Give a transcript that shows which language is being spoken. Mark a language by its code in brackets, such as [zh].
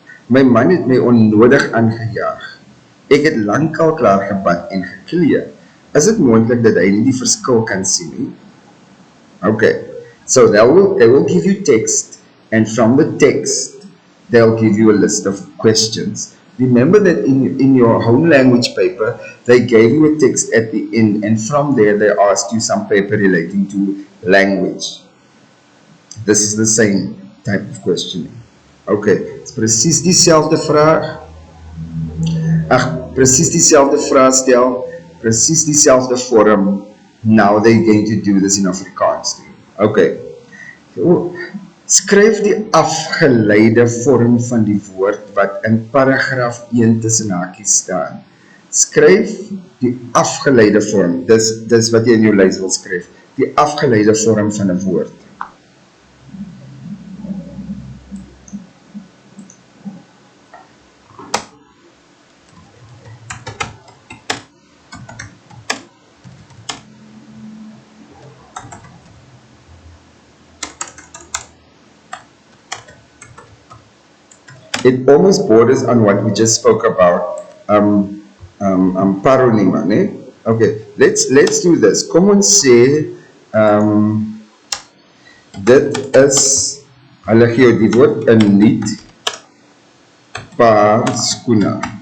[af] My man het my onnodig aangejaag. Ek het lankal klaar gebad en geklee. Is dit moontlik dat hy nie die verskil kan sien nie? [en] Okay, so they will give you text, and from the text, they'll give you a list of questions. Remember that in your home language paper, they gave you a text at the end, and from there they asked you some paper relating to language. This is the same type of questioning. Okay, it's [af] precies diezelfde vraag. Precies diezelfde vraag stel, precies diezelfde vorm. [en] Now they're going to do this in Afrikaans too. [af] Okay. Skryf die afgeleide vorm van die woord wat in paragraaf 1 tussen hakies staan. Skryf die afgeleide vorm, dis wat jy in jou lys wil skryf, die afgeleide vorm van 'n woord. [en] It almost borders on what we just spoke about, paronyma, né? Okay, let's do this. [af] Kom ons sê, dit is, hulle gee jou die woord 'n nuut paar skoene.